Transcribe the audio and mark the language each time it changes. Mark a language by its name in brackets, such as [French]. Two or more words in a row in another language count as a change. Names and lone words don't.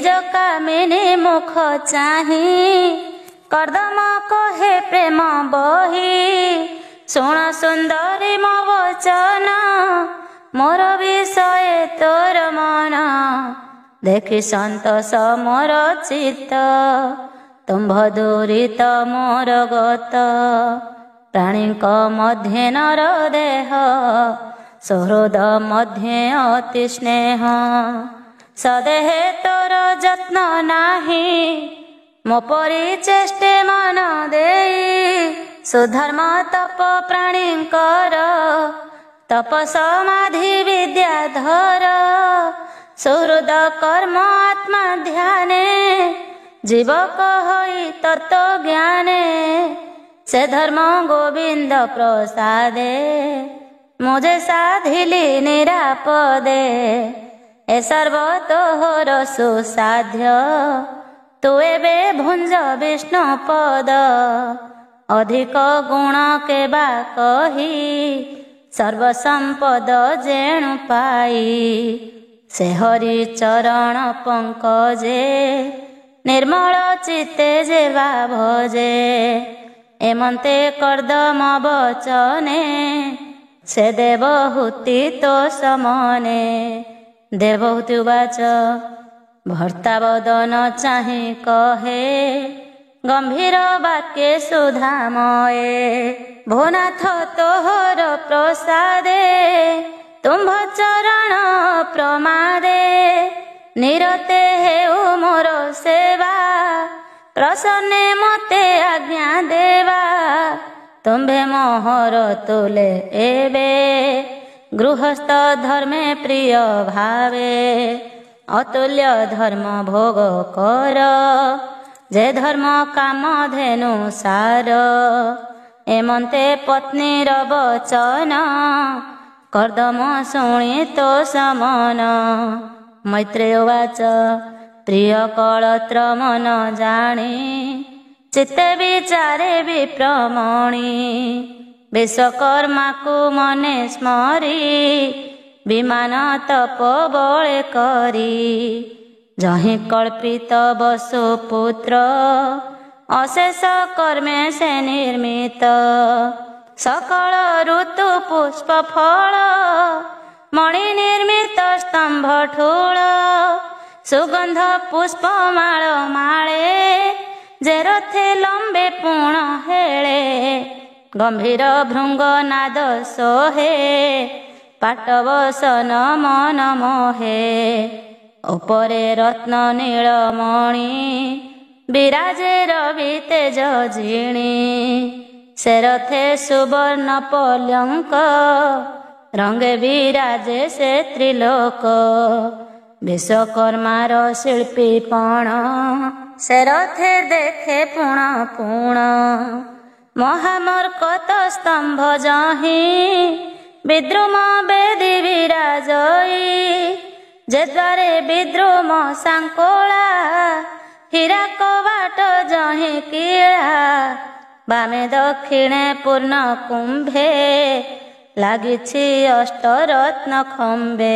[Odia] କାମିନୀ ମୁଖ ଚାହୀ କର୍ଦମ କହେ ପ୍ରେମ ବହୀ ଶୁଣ ସୁନ୍ଦରୀ ମୋ ବଚନ ମୋର ବିଷୟ ତୋର ମନ ଦେଖି ସନ୍ତୋଷ ମୋର ଚିତ୍ତ ତୁମ୍ଭ ଦୂରିତ ମୋର ଗତ ପ୍ରାଣୀକ ମଧ୍ୟେ ନର ଦେହ ସୁହୃଦ ମଧ୍ୟେ ଅତି ସ୍ନେହ ସଦେହେ ତୋର ଯତ୍ନ ନାହି ମୋ ପରି ଚେଷ୍ଟେ ମନ ଦେଇ ସୁଧର୍ମ ତପ ପ୍ରାଣୀଙ୍କର ତପ ସମାଧି ବିଦ୍ୟାଧର ସୁହୃଦ କର୍ମ ଆତ୍ମା ଧ୍ୟାନେ ଜୀବକ ହୋଇ ତତ୍ତ୍ୱ ଜ୍ଞାନେ ସେ ଧର୍ମ ଗୋବିନ୍ଦ ପ୍ରସାଦେ ମୁଝେ ସାଧିଲି ନିରାପଦେ ଏ ସର୍ବ ତୋହର ସୁସାଧ୍ୟ ତୂ ଏବେ ଭୁଞ୍ଜ ବିଷ୍ଣୁ ପଦ ଅଧିକ ଗୁଣ କେ ବା କହି ସର୍ବ ସମ୍ପଦ ଯେଣୁ ପାଇ ସେ ହରି ଚରଣ ପଙ୍କଜେ ନିର୍ମଳ ଚିତ୍ତେ ଯେବା ଭଜେ ଏମନ୍ତେ କର୍ଦମ ବଚନେ ସେ ଦେବହୂତି ତୋ ସମନେ ଦେବହୂତି ଉବାଚ ଭର୍ତ୍ତାବଦନ ଚାହି କହେ ଗମ୍ଭୀର ବାକ୍ୟେ ସୁଧାମୟେ ଭୁନାଥ ତୋହର ପ୍ରସାଦେ ତୁମ୍ଭ ଚରଣ ପ୍ରମାଦେ ନିରତେ ହେଉ ମୋର ସେବା ପ୍ରସନ୍ନେ ମତେ ଆଜ୍ଞା ଦେବା ତୁମ୍ଭେ ମୋହର ତୁଲେ ଏବେ ଗୃହସ୍ଥ ଧର୍ମେ ପ୍ରିୟ ଭାବେ ଅତୁଲ୍ୟ ଧର୍ମ ଭୋଗ କର ଯେ ଧର୍ମ କାମ ଧେନୁ ସାର ଏମନ୍ତେ ପତ୍ନୀର ବଚନ କର୍ଦମ ଶୁଣୀ ତୋ ସମନ ମୈତ୍ରେୟ ଉବାଚ ପ୍ରିୟ କଳତ୍ର ମନ ଜାଣୀ ଚିତ୍ତେ ବିଚାରେ ବିପ୍ରମଣୀ ବିଶ୍ୱକର୍ମା କୋ ମନେ ସ୍ମରୀ ବିମାନ ତପ ବଳେ କରୀ ଯହି କଳ୍ପିତ ବସୁପୁତ୍ର ଅଶେଷ କର୍ମେ ସେ ନିର୍ମିତ ସକଳ ଋତୁ ପୁଷ୍ପ ଫଳ ମଣି ନିର୍ମିତ ସ୍ତମ୍ଭ ଠୂଳ ସୁଗନ୍ଧ ପୁଷ୍ପ ମାଳ ମାଳେ ଯେ ରଥେ ଲମ୍ବେ ପୂର୍ଣ୍ଣ ହେଳେ ଗମ୍ଭୀର ଭୃଙ୍ଗ ନାଦ ସୋହେ ପାଟବସନ ମନ ମୋହେ ଉପରେ ରତ୍ନ ନୀଳମଣି ବିରାଜେ ରବି ତେଜ ଝିଣି ସେ ରଥେ ସୁବର୍ଣ୍ଣ ପଲଙ୍କ ରଙ୍ଗେ ବିରାଜେ ସେ ତ୍ରିଲୋକ ବିଶ୍ୱକର୍ମାର ଶିଳ୍ପୀପଣ ସେ ରଥେ ଦେଖେ ପୁଣ ପୁଣ ମହାମର୍କତ ସ୍ତମ୍ଭ ଯହି ବିଦ୍ରୁମ ବେଦୀ ବିରାଜଇ ଯେ ଦ୍ୱାରେ ବିଦ୍ରୁମ ସାଙ୍କୋଳା ହୀରା କବାଟ ଯହି କୀଡ଼ା ବାମେ ଦକ୍ଷିଣେ ପୂର୍ଣ୍ଣ କୁମ୍ଭେ ଲାଗିଛି ଅଷ୍ଟରତ୍ନ ଖମ୍ବେ